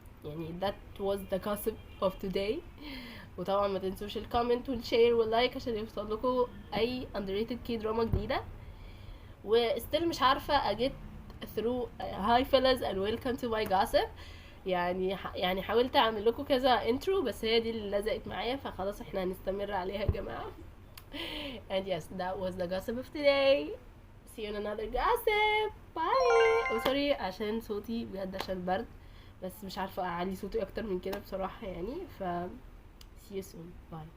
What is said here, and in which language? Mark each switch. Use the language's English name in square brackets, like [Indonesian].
[Arabic] يعني [English] that was the gossip of today. [Arabic] وطبعا ما تنسوش الكومنت والشير واللايك عشان يوصل لكم اي underrated كي دراما جديده. وستيل مش عارفه اجيت [English] through hi fellas and welcome to my gossip. [Arabic] يعني حاولت اعمل لكم كذا انترو، بس هي دي اللي لزقت معايا، فخلاص احنا هنستمر عليها يا جماعه. [English] and yes, that was the gossip of today. see you in another gossip. bye. [Arabic] sorry عشان صوتي بجد عشان برد، بس مش عارفه اعلي صوتي اكتر من كده بصراحه يعني. [English] see you soon. bye.